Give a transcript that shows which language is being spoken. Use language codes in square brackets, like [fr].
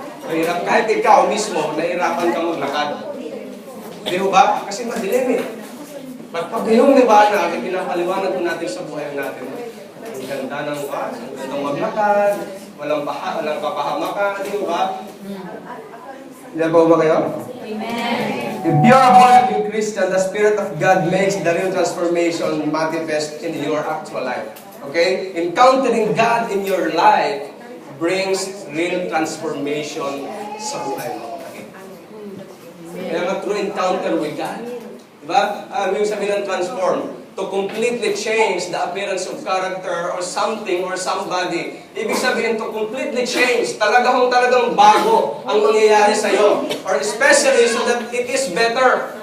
[tl] Mahirap. Kahit ikaw mismo, nahirapan kang maglakad. Di ba? Kasi madilim eh. Pag yung liwanag, pinapaliwanag mo natin sa buhay natin. Ang ganda ng ang gandang maglakad, walang kapahamakan, di ba? Diyan po ba kayo? Amen. [en] If you are born again Christian, the Spirit of God makes the real transformation manifest in your actual life. Okay? Encountering God in your life brings real transformation [tl] sa buhay mo. [en] Okay? [tl] Kaya nga [en] true encounter with God. [tl] Diba? Yung sabihin ng transform. [en] To completely change the appearance of character or something or somebody. [tl] Ibig sabihin [en] to completely change. [tl] Talagang bago ang mangyayari sa'yo. [en] Or especially so that it is better.